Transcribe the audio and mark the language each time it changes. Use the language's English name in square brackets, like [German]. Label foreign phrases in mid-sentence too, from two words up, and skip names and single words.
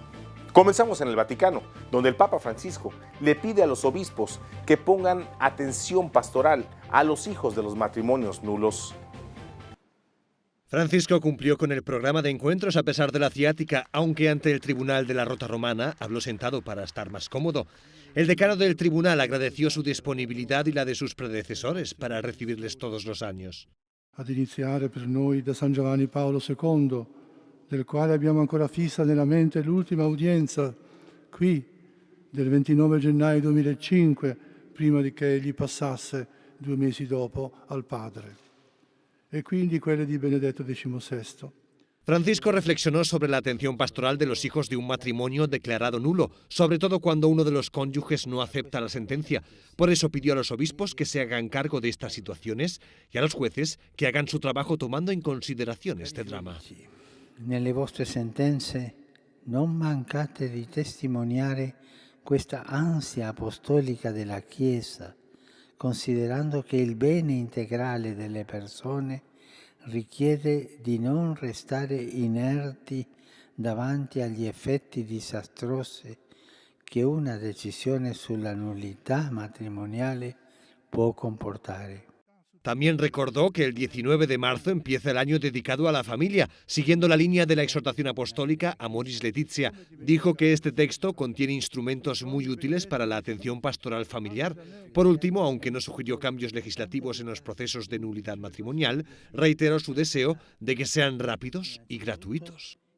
[Spanish] Comenzamos en el Vaticano, donde el Papa Francisco le pide a los obispos que pongan atención pastoral a los hijos de los matrimonios nulos. Francisco cumplió con el programa de encuentros a pesar de la ciática, aunque ante el Tribunal de la Rota Romana habló sentado para estar más cómodo. El decano del tribunal agradeció su disponibilidad y la de sus predecesores para recibirles todos los años. [Italian] Ad iniziare per noi da San Giovanni Paolo II, del quale abbiamo ancora fissa nella mente l'ultima udienza qui del 29 gennaio 2005, prima di che egli passasse 2 mesi dopo al Padre, e quindi quelle di Benedetto XVI. [Spanish] Francisco reflexionó sobre la atención pastoral de los hijos de un matrimonio declarado nulo, sobre todo cuando uno de los cónyuges no acepta la sentencia. Por eso pidió a los obispos que se hagan cargo de estas situaciones y a los jueces que hagan su trabajo tomando en consideración este drama. [Italian] Nelle vostre sentenze non mancate di testimoniare questa ansia apostolica della Chiesa, considerando che il bene integrale delle persone richiede di non restare inerti davanti agli effetti disastrosi che una decisione sulla nullità matrimoniale può comportare. [Spanish] También recordó que el 19 de marzo empieza el año dedicado a la familia, siguiendo la línea de la exhortación apostólica Amoris Laetitia. Dijo que este texto contiene instrumentos muy útiles para la atención pastoral familiar. Por último, aunque no sugirió cambios legislativos en los procesos de nulidad matrimonial, reiteró su deseo de que sean rápidos y gratuitos.